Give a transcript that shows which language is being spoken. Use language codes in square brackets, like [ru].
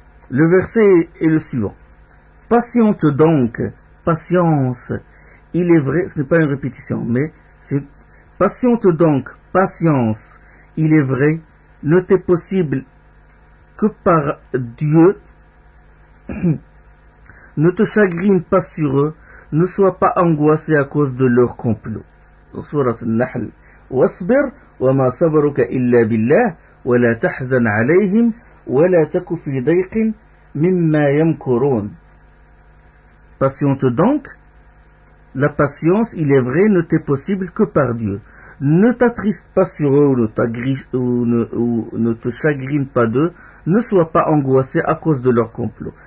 [fr] Le verset est le suivant. Patiente donc, patience, il est vrai, ce n'est pas une répétition, mais c'est patiente donc, patience, il est vrai, ne t'est possible que par Dieu. Ne te chagrine pas sur eux, ne sois pas angoissé à cause de leur complot. Dans Sourate An-Nahl. [ar] واصبر وما صبرك إلا بالله ولا تحزن عليهم ولا تك في ضيق مما يمكرون. [fr] Patiente donc, la patience, il est vrai, ne t'est possible que par Dieu. Ne t'attriste pas sur eux ou ne te chagrine pas d'eux, ne sois pas angoissé à cause de leur complot.